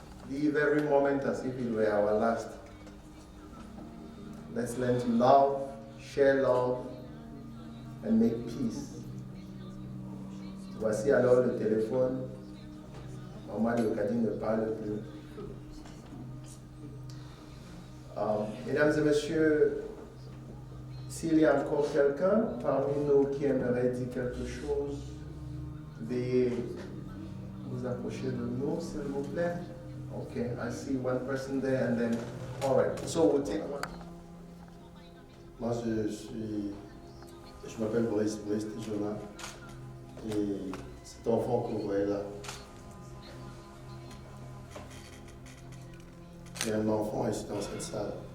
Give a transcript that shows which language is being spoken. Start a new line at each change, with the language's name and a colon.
English: Live every moment as if it were our last. Let's learn to love, share love, and make peace.
French: Voici alors le téléphone. Maman Léocadie ne parle plus. Mesdames et messieurs, s'il y a encore quelqu'un parmi nous qui aimerait dire quelque chose, veuillez vous approcher de nous, s'il vous plaît.
English: Okay, I see one person there and then, all right, so we'll take one.
French: Moi, je m'appelle Boris Tijona, et cet enfant que vous voyez là, il y a un enfant ici dans cette salle.